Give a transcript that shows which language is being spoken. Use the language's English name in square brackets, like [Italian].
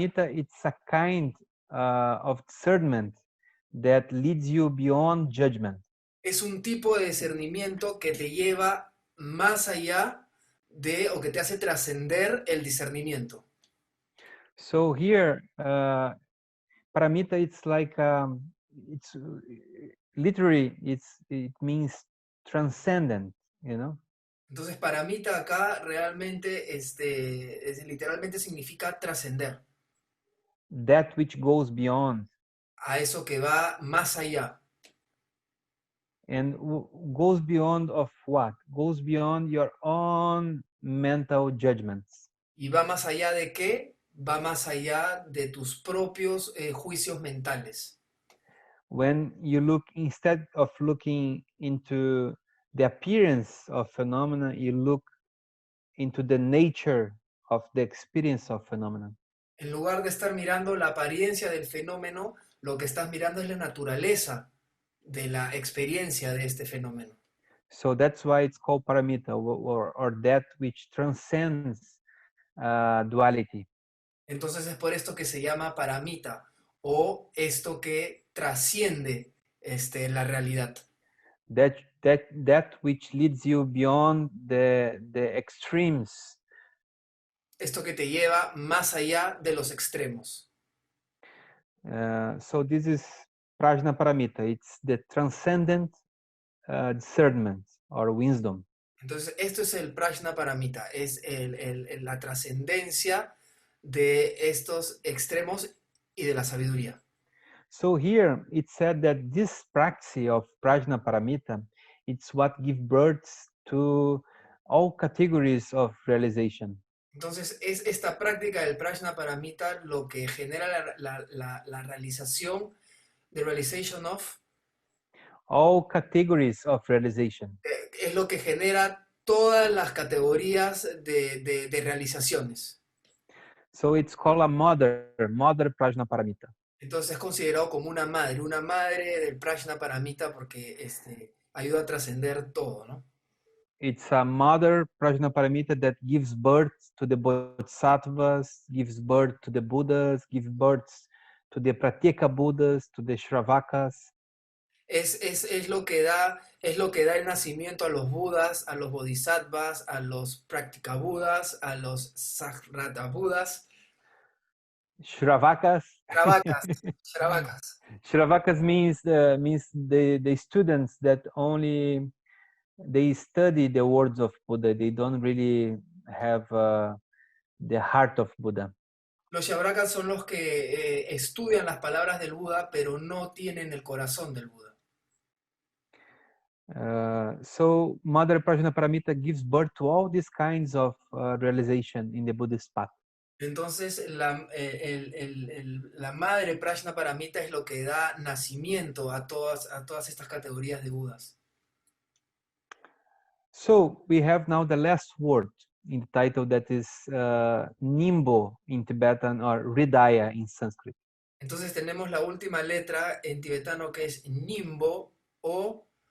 [English] It's a kind of discernment that leads you beyond judgment. [Spanish] Es un tipo de discernimiento que te lleva más allá de o que te hace trascender el discernimiento. [English] So here, paramita, it's like it's literally it means transcendent, you know. [Spanish] Entonces, paramita acá realmente, literalmente significa trascender, [English] That which goes beyond [Spanish] a eso que va más allá. [English] and goes beyond of what? Goes beyond your own mental judgments. [Spanish] ¿Y va más allá de qué? Va más allá de tus propios juicios mentales. [English] When you look, instead of looking into the appearance of phenomena, you look into the nature of the experience of phenomena. [Spanish] En lugar de estar mirando la apariencia del fenómeno, lo que estás mirando es la naturaleza de la experiencia de este fenómeno. [English] So that's why it's called paramita, or that which transcends duality. [Spanish] Entonces es por esto que se llama paramita, o esto que trasciende la realidad. [English] That which leads you beyond the extremes. [Spanish] Esto que te lleva más allá de los extremos. [English] So this is prajna paramita. It's the transcendent discernment or wisdom. [Spanish] Entonces, esto es el prajna paramita, es la trascendencia de estos extremos y de la sabiduría. [English] So here it said that this practice of prajna paramita, it's what gives birth to all categories of realization. [Spanish] Entonces, es esta práctica del prajna paramita lo que genera la realización, [English] the realization of, All categories of realization. [Spanish] es lo que genera todas las categorías de realizaciones. [English] So it's called a mother prajna paramita. [Spanish] Entonces es considerado como una madre del prajna paramita porque ayuda a trascender todo, ¿no? [English] It's a mother prajna paramita that gives birth to the bodhisattvas, gives birth to the Buddhas, gives birth to the pratyeka Buddhas, to the Shravakas. [Spanish] Es lo que da el nacimiento a los budas, a los bodhisattvas, a los practica budas, a los sahrata budas. [English] Shravakas. [Spanish] Shravakas. [English] Shravakas means the students that only they study the words of Buddha. They don't really have the heart of Buddha. [Spanish] Los shravakas son los que estudian las palabras del Buda, pero no tienen el corazón del Buda. [English] So Mother Prajna Paramita gives birth to all these kinds of realization in the Buddhist path. [Spanish] Entonces, la madre Prajna Paramita es lo que da nacimiento a todas estas categorías de Budas. [English] So we have now the last word in the title, that is Nimbo in Tibetan, or Hridaya in Sanskrit. [Spanish] Entonces tenemos la última letra en tibetano que es Nimbo o